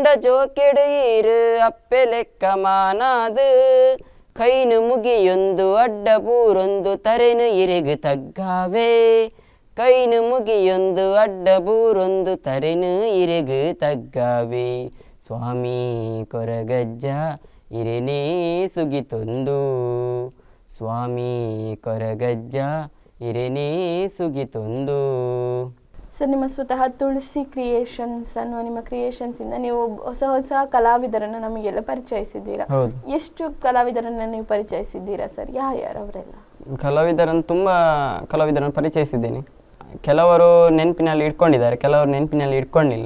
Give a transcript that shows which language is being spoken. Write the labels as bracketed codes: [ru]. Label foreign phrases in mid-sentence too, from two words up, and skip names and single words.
[tcy] ಜೋಕೆಡೆ ಈರು ಅಪ್ಪೆ ಲೆಕ್ಕ ಮಾನಾದು, ಕೈನು ಮುಗಿಯೊಂದು ಅಡ್ಡ ಬೂರೊಂದು ತರೆನು ಇರೆಗು ತಗ್ಗಾವೆ, ಕೈನು ಮುಗಿಯೊಂದು ಅಡ್ಡ ಬೂರೊಂದು ತರೆನು ಇರೆಗು ತಗ್ಗಾವೆ, ಸ್ವಾಮಿ ಕೊರಗಜ್ಜ ಇರೆನೇ ಸುಗಿತೊಂದು, ಸ್ವಾಮಿ ಕೊರಗಜ್ಜ ಇರೆನೇ ಸುಗಿತೊಂದು. [kn] ಸರ್, ನಿಮ್ಮ ಸ್ವತಃ ತುಳಸಿ ಕ್ರಿಯೇಷನ್ಸ್ ಅನ್ನುವ ನಿಮ್ಮ ಕ್ರಿಯೇಷನ್ಸ್ ಇಂದ ನೀವು ಹೊಸ ಕಲಾವಿದರನ್ನ ನಮಗೆಲ್ಲ ಪರಿಚಯಿಸಿದ್ದೀರಾ. ಎಷ್ಟು ಕಲಾವಿದರನ್ನ ನೀವು ಪರಿಚಯಿಸಿದ್ದೀರಾ ಸರ್? ಯಾರ್ಯಾರು ಅವರೆಲ್ಲ? ತುಂಬ ಕಲಾವಿದರನ್ನು ಪರಿಚಯಿಸಿದ್ದೇನೆ. ಕೆಲವರು ನೆನಪಿನಲ್ಲಿ ಇಟ್ಕೊಂಡಿದ್ದಾರೆ, ಕೆಲವರು ನೆನಪಿನಲ್ಲಿ ಇಟ್ಕೊಂಡಿಲ್ಲ.